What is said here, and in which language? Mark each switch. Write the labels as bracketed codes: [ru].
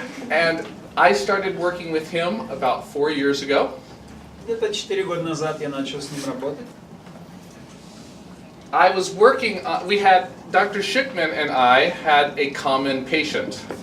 [en] And I started working with him about 4 years ago. [ru] Где-то 4 года назад я начал с ним работать. [en] I was working, Dr. Schickman and I had a common patient.